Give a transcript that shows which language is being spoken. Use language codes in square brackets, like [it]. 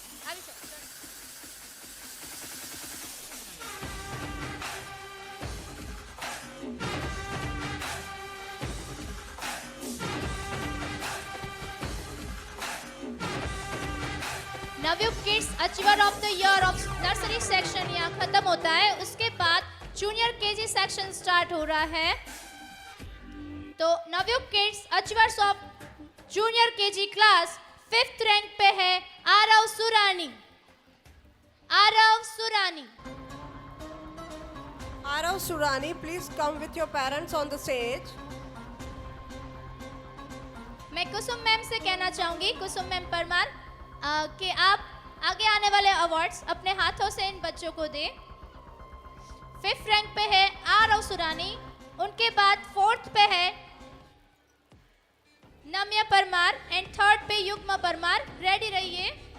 [hi] अभी Navyug kids achiever of the year of nursery section यहाँ खत्म होता है. उसके बाद जूनियर केजी सेक्शन स्टार्ट हो रहा है. तो Navyug kids achievers of junior KG class 5th rank पे है Aarav सुरानी. Aarav सुरानी. [en] Arav Surani, please come with your parents on the stage. [hi] मैं कुसुम मैम से कहना चाहूंगी, कुसुम मैम परमार, कि आप आगे आने वाले अवार्ड्स अपने हाथों से इन बच्चों को दें. 5th रैंक पे है आरव सुरानी. उनके बाद 4th पे है नम्या परमार एंड 3rd पे युग्मा परमार. रेडी रहिए.